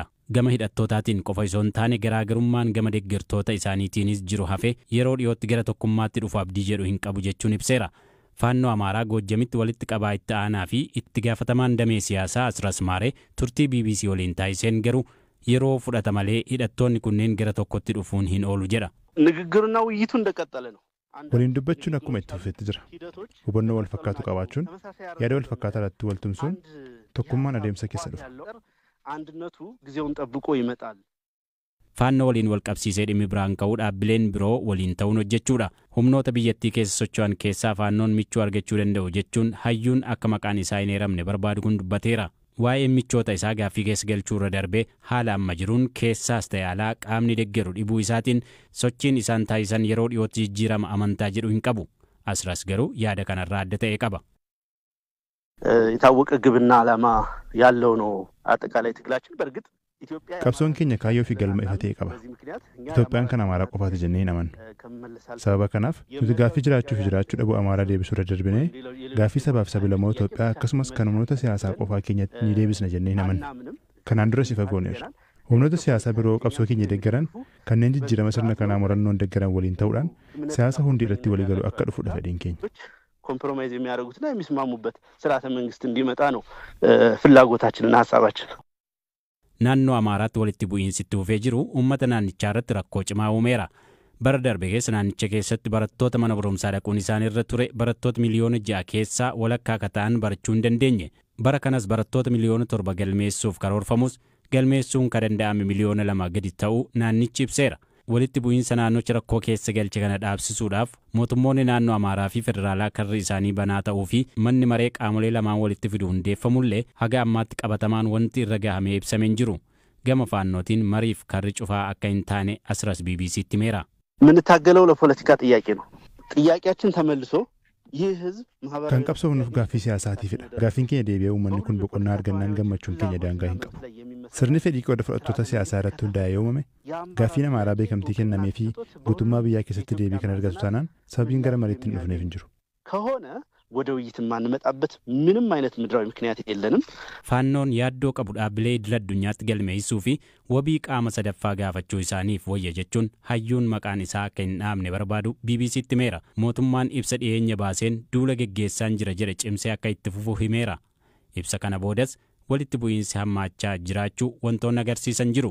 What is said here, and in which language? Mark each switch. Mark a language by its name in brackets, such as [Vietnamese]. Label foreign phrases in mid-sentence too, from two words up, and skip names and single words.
[Oromo] Gama hidhattootaatiin qofa osoo hin taane garaagarummaan gama deeggartoota isaaniitiinis jiru hafe yeroo dhiyootti gara tokkummaatti dhufu abdii jedhu hin qabu jechuun ibseera. Faannoo Amaaraa Goojjamitti walitti qabaa itti aanaa fi itti gaafatamaan damee siyaasaa Asras Maaree turtii BBC waliin taasiseen garuu yeroo fudhata malee hidhattoonni kunneen gara tokkotti dhufuun hin oolu jedha. [Amharic] ንግግርና ውይይቱ እንደቀጠለ ነው። [Oromo] waliin dubbachuun akkuma itti fufetti jira. Hubannoo wal fakkaatu qabaachuun, yaada wal fakkaataa irratti wal tumsuun tokkummaan adeemsa keessa dhufa. [Amharic] አንድነቱ ጊዜውን ጠብቆ ይመጣል. [Oromo] Faannoo waliin wal qabsiisee dhimmi biraan ka'uu dhaabbileen biroo waliin ta'uun hojjechuudha. Humnoota biyyattii keessa socho'an keessaa faannoon michuu argachuu danda'u jechuun hayyuun akka maqaan isaa hin eeramne barbaadu kun dubbateera. Waa'ee michoota isaa gaaffii keessa galchuu irra darbee haala amma jiruun keessaas ta'e alaa qaamni deeggaru dhibuu isaatiin sochiin isaan taasisan yeroo dhiyootti jijjiirama amantaa jedhu hin qabu. Asras garuu yaada kanarraa adda ta'e qaba. [Amharic] የታወቀ ግብና ዓላማ ያለው ነው አጠቃላይ ትግላችን በርግጥ ኢትዮጵያ [Oromo] qabsoon keenya kaayyoo fi galma ifa ta'e qaba. Itoophiyaan kan Amaaraa qofaati jennee hin amannu. Sababa kanaaf nuti gaaffii jiraachuu fi jiraachuu dhabuu Amaaraa deebisuu irra darbinee gaaffii sabaaf sab-lammoo Itoophiyaa akkasumas kan humnoota siyaasaa qofaa keenyatti ni deebisna jennee hin amannu. Kanaan duras ifa gooneerra. Humnoota siyaasaa biroo qabsoo keenya deeggaran kanneen jijjiirama sirna kanaa murannoon deeggaran waliin ta'uudhaan siyaasa hundi irratti walii galuu akka dhufu fedhiin keenya. [Amharic] ኮምፕሮማይዝ የሚያደርጉትና የሚስማሙበት ስርዓተ መንግስት እንዲመጣ ነው ፍላጎታችንና ሐሳባችን። [Oromo] Naannoo Amaaraatti walitti bu'iinsi itti fufee jiru uummata naannichaa irratti rakkoo cimaa uumeera. Bara darbe keessa naannicha keessatti barattoota mana barumsaa dhaquun isaanirra ture barattoota miliyoona 6 keessaa walakkaa akka ta'an barachuu hin dandeenye. Bara kanas barattoota miliyoona 7 galmeessuuf karoorfamus galmeessuun kan danda'ame miliyoona 2 gadi ta'uu naannichi ibseera. Walitti bu'iinsa naannocha rakkoo keessa galche kana dhaabsisuudhaaf mootummoonni naannoo Amaaraa fi federaalaa karri isaanii banaa ta'uu fi manni maree qaamolee lamaan walitti fidu hundeeffamullee haga ammaatti qabatamaan wanti irra gahamee ibsameen jiru. Gama faannootiin mariif karri cufaa akka hin taane Asras BBC'tti himeera. [Amharic] የምንታገለው ለፖለቲካ ጥያቄ ነው። ጥያቄያችን ተመልሶ ይህ ህዝብ ማህበራዊ [Oromo] kan qabsoonuuf gaaffii siyaasaatiifidha. Gaaffiin keenya deebi'ee uummanni kun boqonnaa argannaan gammachuun keenya daangaa hin qabu. Sirni fedhii qooda fudhattoota siyaasaa irratti hundaa'ee uumame gaaffiin Amaaraa beekamtii kennamee fi guutummaa biyyaa keessatti deebii kan argatu taanaan sababiin gara mariitti hin dhufneef hin jiru. [Amharic] ከሆነ ወደ ውይይት ማንመጣበት ምንም አይነት ምድራዊ ምክንያት የለንም። [Oromo] Faannoon yaaddoo qabu dhaabbilee idil addunyaatti galmeessuu fi wabii qaama sadaffaa gaafachuu isaaniif wayya jechuun hayyuun maqaan isaa akka hin dhaamne barbaadu BBC'tti himeera. Mootummaan ibsa dhiyeenya baaseen duula geggeessaan jira jedhe cimsee akka itti fufu himeera. Ibsa kana boodas walitti bu'iinsi hammaachaa jiraachuu wantoonni agarsiisan jiru.